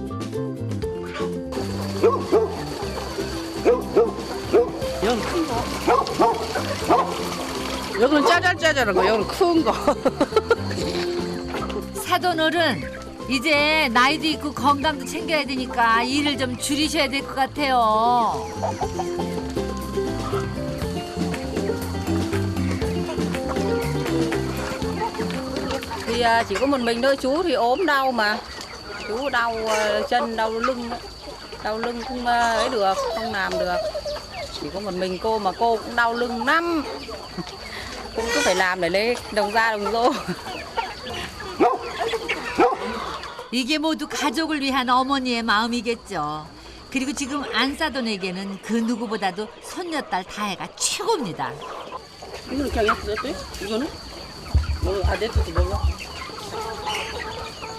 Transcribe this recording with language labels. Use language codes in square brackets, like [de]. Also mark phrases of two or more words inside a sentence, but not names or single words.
[ko] 여기는 큰 거. 여기는 짜잘짜잘한 거, 여기는 큰 거. 사돈 어른, 이제 나이도 있고 건강도 챙겨야 되니까 일을 좀 줄이셔야 될 것 같아요. [vi] Thì chỉ có một mình thôi, chú thì ốm đau mà. Chú đau chân, đau lưng không ấy được, không làm được. Chỉ có một mình cô mà cô cũng đau lưng lắm. Cũng cứ phải làm để lấy đồng ra đồng rô. [ko] 이게 모두 가족을 위한 어머니의 마음이겠죠. 그리고 지금 안사돈에게는 그 누구보다도 손녀딸 다혜가 최고입니다. 이거는 그냥 약간 어때? 이거는? 뭐, 아, 내 뜻도 먹어.